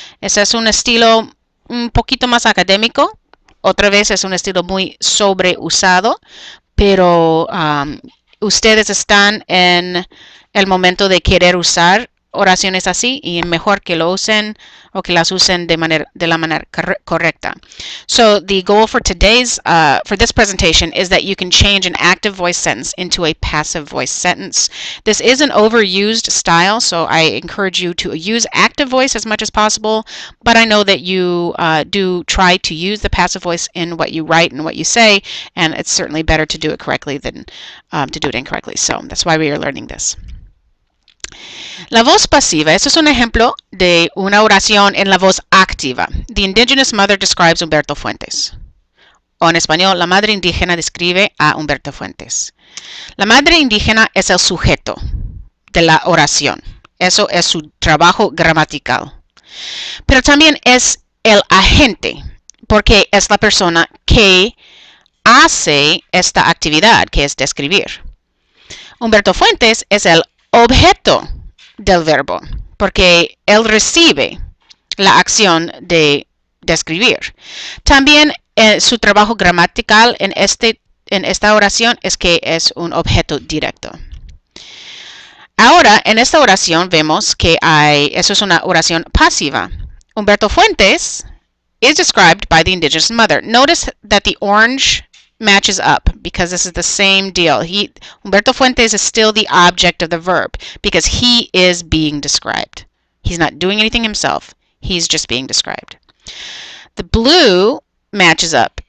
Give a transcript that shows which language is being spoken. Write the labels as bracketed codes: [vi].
[es] Ese es un estilo un poquito más académico. Otra vez es un estilo muy sobreusado, pero ustedes están en el momento de querer usar oraciones así y mejor que lo usen o que las usen de la manera correcta. [en] So the goal for for this presentation is that you can change an active voice sentence into a passive voice sentence. This is an overused style, so I encourage you to use active voice as much as possible, but I know that you do try to use the passive voice in what you write and what you say, and it's certainly better to do it correctly than to do it incorrectly. So that's why we are learning this. [es] La voz pasiva, este es un ejemplo de una oración en la voz activa. [en] The indigenous mother describes Humberto Fuentes. [es] O en español, la madre indígena describe a Humberto Fuentes. La madre indígena es el sujeto de la oración. Eso es su trabajo gramatical. Pero también es el agente, porque es la persona que hace esta actividad, que es describir. Humberto Fuentes es el objeto del verbo, porque él recibe la acción de describir. También su trabajo gramatical en esta oración es que es un objeto directo. Ahora, en esta oración vemos que eso es una oración pasiva. [en] Humberto Fuentes is described by the indigenous mother. Notice that the orange matches up because this is the same deal. Humberto Fuentes is still the object of the verb because he is being described. He's not doing anything himself. He's just being described. The blue matches up.